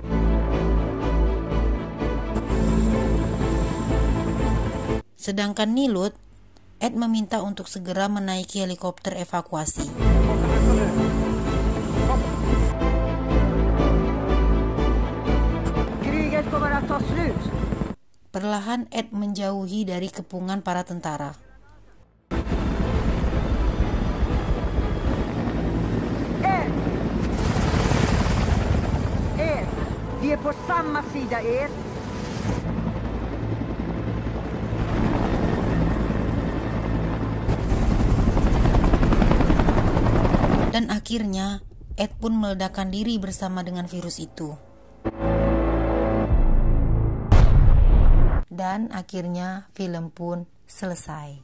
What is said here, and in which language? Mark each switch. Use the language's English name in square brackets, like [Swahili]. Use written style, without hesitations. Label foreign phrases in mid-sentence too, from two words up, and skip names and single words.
[Indonesian] Sedangkan Nilut, Ed meminta untuk segera menaiki helikopter evakuasi. Perlahan Ed menjauhi dari kepungan para tentara. [Swedish] Vi är på samma sida er. [Indonesian] Dan akhirnya Ed pun meledakkan diri bersama dengan virus itu. Dan akhirnya film pun selesai.